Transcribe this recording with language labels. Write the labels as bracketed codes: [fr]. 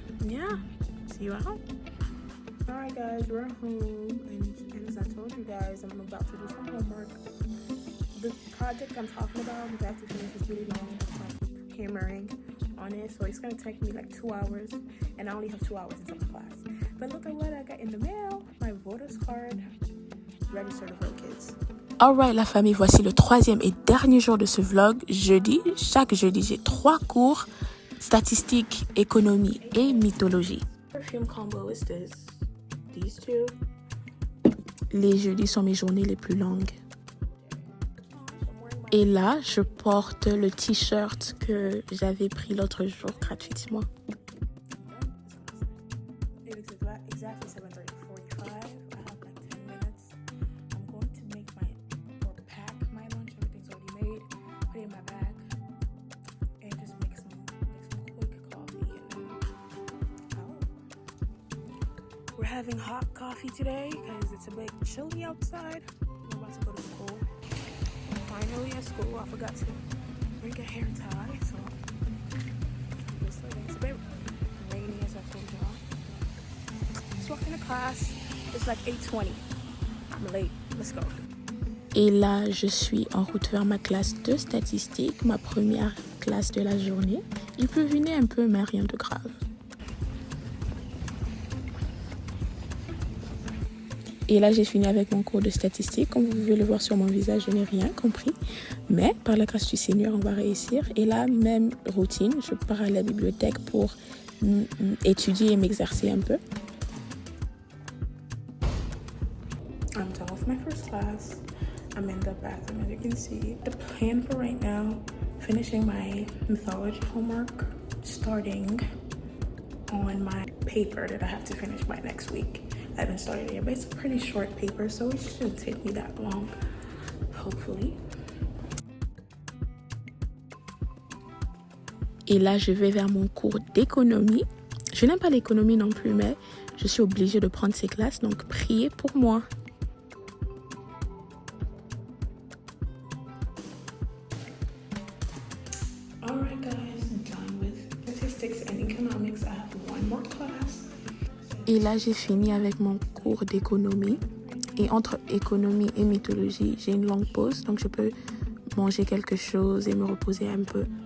[en] Yeah, see you out. Alright guys, we're home, and as I told you guys, I'm about to do some homework. The project I'm talking about, I'm about to finish, is really long. I'm hammering on it, so it's gonna take me like 2 hours, and I only have 2 hours until my class. But look at what I got in the mail, my voter's card, registered for kids. [fr] Alright la famille, voici le troisième et dernier jour de ce vlog. Jeudi, chaque jeudi, j'ai 3 cours, statistiques, économie et mythologie. [en] Perfume combo is this. These two. [fr] Les jeudis sont mes journées les plus longues. [en] I'm wearing [fr] Et là, je porte le t-shirt que j'avais pris l'autre jour gratuitement. [en] It is exactly 7:45. I have like 10 minutes. I'm going to pack my lunch. Everything's already made. Put it in my bag and just make some quick coffee. We're having hot coffee today because it's a bit chilly outside. We're about to go to school. Finally at school. I forgot to bring a hair tie, so it's a bit rainy as I told y'all. Just walking to class. It's like 8:20. I'm late. Let's go. [fr] Et là, je suis en route vers ma classe de statistique, ma première classe de la journée. Il peut venir un peu, mais rien de grave. Et là, j'ai fini avec mon cours de statistique. Comme vous pouvez le voir sur mon visage, je n'ai rien compris. Mais par la grâce du Seigneur, on va réussir. Et là, même routine, je pars à la bibliothèque pour étudier et m'exercer un peu. [en] I'm done with my first class. I'm in the bathroom, as you can see. The plan for right now, finishing my mythology homework, starting on my paper that I have to finish by next week. I haven't started it yet, but it's a pretty short paper, so it shouldn't take me that long, hopefully. [fr] Et là, je vais vers mon cours d'économie. Je n'aime pas l'économie non plus, mais je suis obligée de prendre ces classes, donc priez pour moi. [en] Alright guys, I'm done with statistics and economics. I have one more class. [fr] Et là, j'ai fini avec mon cours d'économie. Et entre économie et mythologie, j'ai une longue pause. Donc, je peux manger quelque chose et me reposer un peu.